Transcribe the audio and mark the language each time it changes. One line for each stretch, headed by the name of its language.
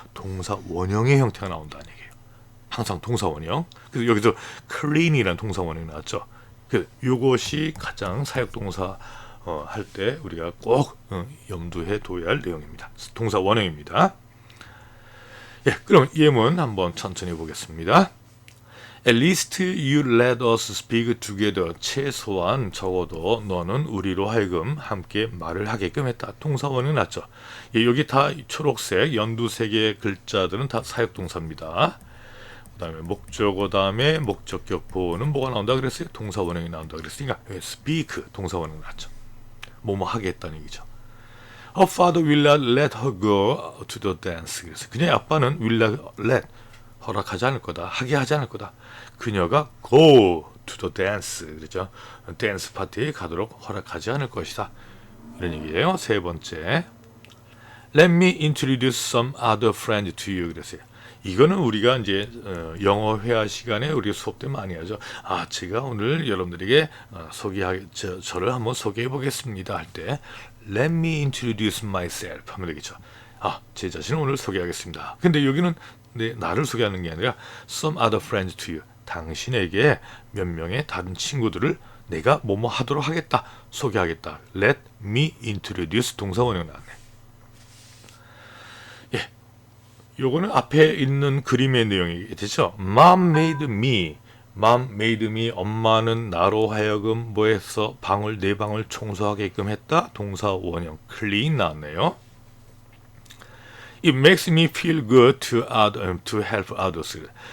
Korean: 동사 원형의 형태가 나온다는 얘기예요. 항상 동사 원형. 그래서 여기서 clean이라는 동사 원형이 나왔죠. 그 이것이 가장 사역동사 할 때 우리가 꼭 염두에 둬야 할 내용입니다. 동사 원형입니다. 예, 그럼 예문 한번 천천히 보겠습니다.
English: At least you let us speak together.
Korean: 최소한 적어도 너는 우리로 하여금 함께 말을 하게끔 했다. 동사 원형이 났죠. 예, 여기 다 초록색 연두색의 글자들은 다 사역동사입니다. 그 다음에 목적어 다음에 목적격 보호는 뭐가 나온다 그랬어요? 동사 원형이 나온다 그랬으니까 speak 동사 원형 나왔죠. 뭐뭐 하겠다는 얘기죠.
English: Her father will not let her go to the dance.
Korean: 그래서 그녀의 아빠는
English: will not let
Korean: 허락하지 않을 거다. 하게 하지 않을 거다. 그녀가
English: go to the dance.
Korean: 그렇죠? 댄스 파티에 가도록 허락하지 않을 것이다. 이런 얘기예요. 세 번째.
English: Let me introduce some other friends to you.
Korean: 그랬어요. 이거는 우리가 이제 영어 회화 시간에 우리 수업 때 많이 하죠. 제가 오늘 여러분들에게 저를 한번 소개해 보겠습니다 할 때
English: Let me introduce myself
Korean: 하면 되겠죠. 제 자신을 오늘 소개하겠습니다. 근데 여기는 나를 소개하는 게 아니라
English: some other friends to you.
Korean: 당신에게 몇 명의 다른 친구들을 내가 뭐뭐 하도록 하겠다. 소개하겠다.
English: Let me introduce
Korean: 동사 원형 나왔네. 예. 요거는 앞에 있는 그림의 내용이 되죠.
English: Mom made me. Mom made me.
Korean: 엄마는 나로 하여금 뭐해서 내 방을 청소하게끔 했다. 동사 원형 clean 나왔네요.
English: It makes me feel good to help others.